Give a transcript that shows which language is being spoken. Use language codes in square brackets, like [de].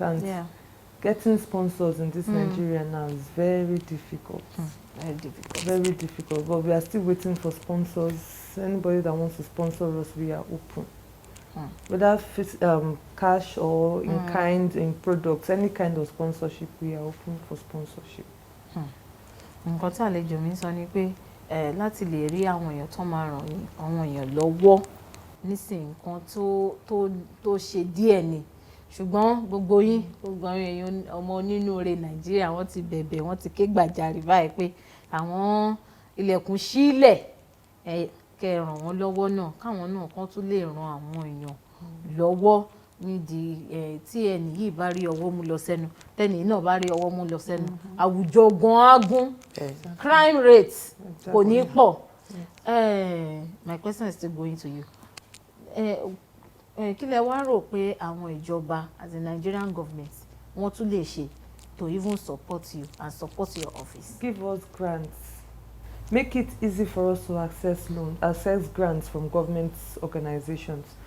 [en] And getting sponsors in this Nigeria now is very difficult. Very difficult. Very difficult. But we are still waiting for sponsors. Anybody that wants to sponsor us, we are open. Whether cash or in kind, in products, any kind of sponsorship, we are open for sponsorship. [yo] Nǹkan tí àlejò mi sọ ni pé láti lè rí àwọn èèyàn tó máa ràn àwọn èèyàn lọ́wọ́ nísìnyí, nǹkan tó ṣe díẹ̀ ni, ṣùgbọ́n gbogbo yín, gbogbo àwọn èèyàn ọmọ onínúure Nàìjíríà, wọ́n ti bẹ̀bẹ̀, wọ́n ti ké gbàjarè báyìí pé àwọn ilẹ̀kùn sílẹ̀, kẹ́ ràn wọ́n lọ́wọ́ náà, káwọn náà kan tún lè ran àwọn èèyàn lọ́wọ́ nídìí tí ẹni yìí bá rí ọwọ́ mú lọ sẹ́nu, tẹ́ni náà bá rí ọwọ́ mú lọ sẹ́nu, àwùjọ gan-an gún, crime rate kò ní pọ̀. [en] My question is still going to you. [yo] Kí lẹ wá rò pé àwọn ìjọba [en] as a Nigerian government [yo] wọ́n tún lè ṣe [en] to even support you and support your office? Give us grants. Make it easy for us to access grants from government organizations.